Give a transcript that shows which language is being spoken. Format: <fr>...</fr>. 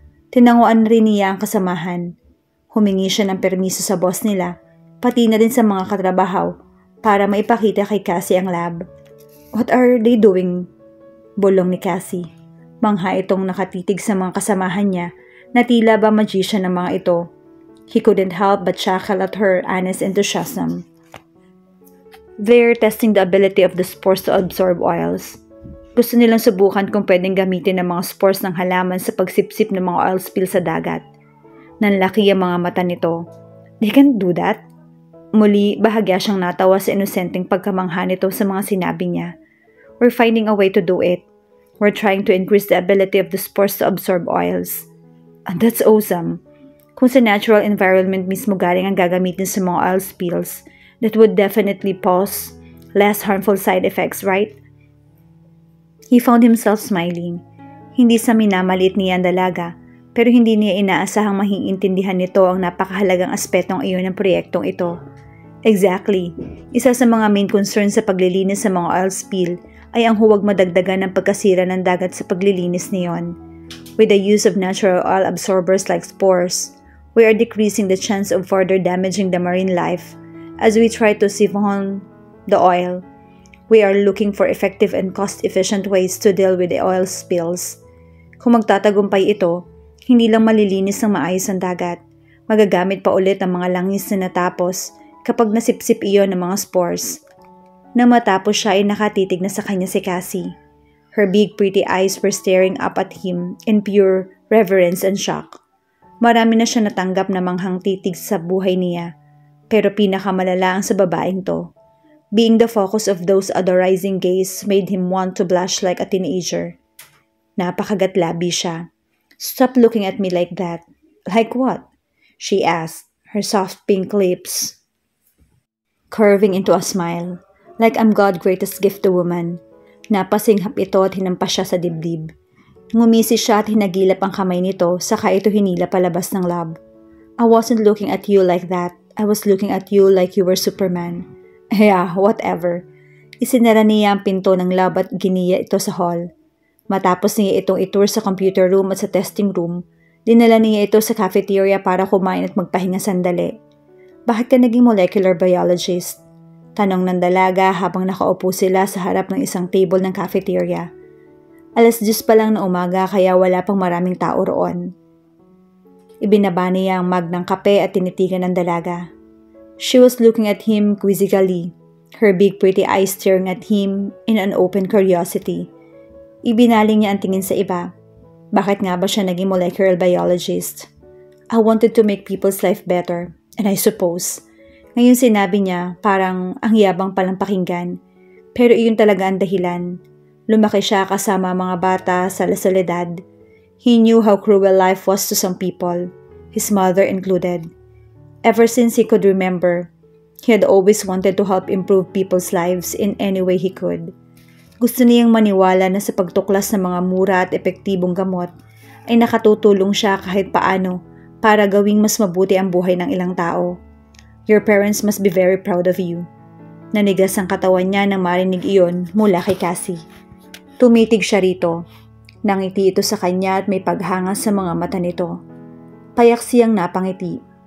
<tl>Tinanguan rin niya ang kasamahan. Humingi siya ng permiso sa boss nila, pati na din sa mga katrabaho para maipakita kay Cassie ang lab.</tl> <en>What are they doing?</en> <tl>Bulong ni Cassie. Mangha itong nakatitig sa mga kasamahan niya na tila ba magician ng mga ito.</tl> <en>He couldn't help but chuckle at her honest enthusiasm. They're testing the ability of the spores to absorb oils.</en> <tl>Gusto nilang subukan kung pwedeng gamitin ng mga spores ng halaman sa pagsipsip ng mga oil spill sa dagat. Nanlaki ang mga mata nito.</tl> <en>They can't do that?</en> <tl>Muli, bahagya siyang natawa sa inosenteng pagkamangha nito sa mga sinabi niya.</tl> <en>We're finding a way to do it. We're trying to increase the ability of the spores to absorb oils. And that's awesome.</en> <tl>Kung sa natural environment mismo galing ang gagamitin sa mga oil spills,</tl> <en>that would definitely cause less harmful side effects, right? He found himself smiling.</en> <tl>Hindi sa minamaliit niya ang dalaga, pero hindi niya inaasahang mahiintindihan nito ang napakahalagang aspetong iyon ng proyektong ito.</tl> <en>Exactly.</en> <tl>Isa sa mga main concern sa paglilinis sa mga oil spill ay ang huwag madagdagan ng pagkasira ng dagat sa paglilinis niyon.</tl> <en>With the use of natural oil absorbers like spores, we are decreasing the chance of further damaging the marine life as we try to siphon the oil. We are looking for effective and cost-efficient ways to deal with the oil spills.</en> <tl>Kung magtatagumpay ito, hindi lang malilinis ng maayos ang dagat, magagamit pa ulit ang mga langis na natapos kapag nasipsip iyon ng mga spores. Nang matapos siya ay nakatitig na sa kanya si Cassie.</tl> <en>Her big pretty eyes were staring up at him in pure reverence and shock.</en> <tl>Marami na siya natanggap na manghang titig sa buhay niya, pero pinakamalala ang sa babaeng to.</tl> <en>Being the focus of those adorizing gaze made him want to blush like a teenager.</en> <tl>Napakagatlabi siya.</tl> <en>Stop looking at me like that. Like what? She asked, her soft pink lips curving into a smile. Like I'm God's greatest gift to woman.</en> <tl>Napasinghap ito at hinampas siya sa dibdib. Ngumisi siya at hinagilap ang kamay nito saka ito hinila palabas ng lab.</tl> <en>I wasn't looking at you like that. I was looking at you like you were Superman. Yeah, whatever.</en> <tl>Isinara niya ang pinto ng lab at giniya ito sa hall. Matapos niya itong itour sa computer room at sa testing room, dinala niya ito sa cafeteria para kumain at magpahinga sandali. Bakit ka naging molecular biologist? Tanong ng dalaga habang nakaupo sila sa harap ng isang table ng cafeteria. 10:00 pa lang na umaga kaya wala pang maraming tao roon. Ibinaba niya ang mug ng kape at tinitigan ng dalaga.</tl> <en>She was looking at him quizzically, her big pretty eyes staring at him in an open curiosity.</en> <tl>Ibinaling niya ang tingin sa iba. Bakit nga ba siya naging molecular biologist?</tl> <en>I wanted to make people's life better, and I suppose.</en> <tl>Ngayon sinabi niya, parang ang yabang palang pakinggan. Pero iyon talaga ang dahilan. Lumaki siya kasama mga bata sa La Soledad.</tl> <en>He knew how cruel life was to some people, his mother included. Ever since he could remember, he had always wanted to help improve people's lives in any way he could.</en> <tl>Gusto niyang maniwala na sa pagtuklas ng mga mura at epektibong gamot ay nakatutulong siya kahit paano para gawing mas mabuti ang buhay ng ilang tao.</tl> <en>Your parents must be very proud of you.</en> <tl>Nanigas ang katawan niya nang marinig iyon mula kay Cassie. Tumitig siya rito. Nangiti ito sa kanya at may paghanga sa mga mata nito. Payak siyang napangiti.</tl>